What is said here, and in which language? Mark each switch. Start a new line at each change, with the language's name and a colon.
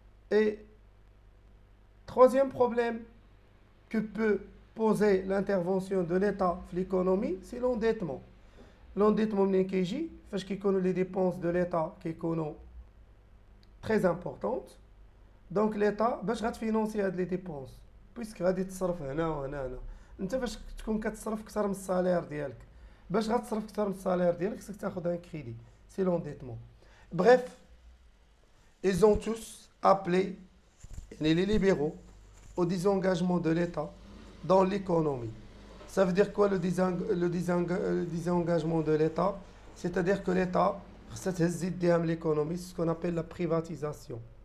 French: Et troisième problème que peut poser l'intervention de l'État dans l'économie, c'est l'endettement. L'endettement
Arabic: منين كيجي فاش كيكونوا
French: les dépenses de l'État
Arabic: كيكونوا
French: très importantes. Donc l'État
Arabic: باش غتفينونسي هاد لي ديبونس بويسك غادي تصرف هنا وهنا هنا. انت فاش تكون كتصرف اكثر من السالير ديالك باش غتصرف اكثر من السالير ديالك خصك تاخذ ان كريدي.
French: C'est l'endettement. Bref, ils ont tous appelé les libéraux au désengagement de l'État dans l'économie. Ça veut dire quoi le désengagement de l'État? C'est-à-dire que l'État, c'est l'économie, c'est ce qu'on appelle la privatisation.